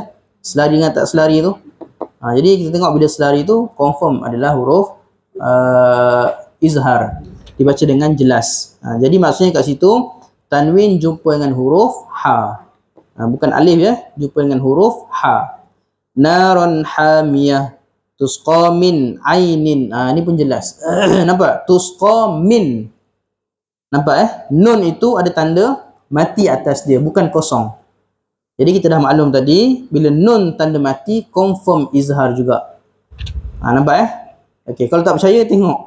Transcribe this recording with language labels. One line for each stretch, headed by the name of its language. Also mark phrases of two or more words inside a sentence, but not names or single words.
Malay: Selari dengan tak selari tu. Jadi kita tengok bila selari tu confirm adalah huruf izhar. Dibaca dengan jelas. Jadi maksudnya kat situ tanwin jumpa dengan huruf ha. Bukan alif ya, jumpa dengan huruf ha.
Arabic: نار حامية تسقى من عين.
Malay: Ni pun jelas. Nampak?
Arabic: تسقى من.
Malay: Nampak nun itu ada tanda mati atas dia, bukan kosong. Jadi kita dah maklum tadi, bila nun tanda mati confirm izhar juga. Nampak Okey, kalau tak percaya tengok.